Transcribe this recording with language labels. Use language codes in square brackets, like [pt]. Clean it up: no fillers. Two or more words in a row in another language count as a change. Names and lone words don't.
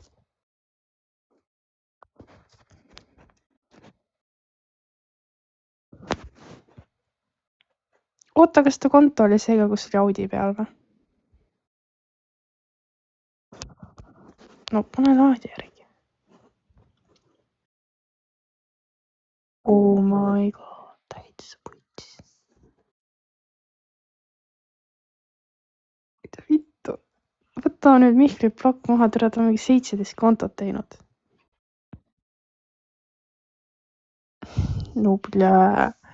[et] Oota, kas ta konto oli seega, kus oli Audi peal või? No pane laadi järgi. [en] Oh my god, [et] täitsa puts. Mida vittu? Võta nüüd Mihkli plokk maha, tere, ta on mingi 17 kontot teinud. No blää.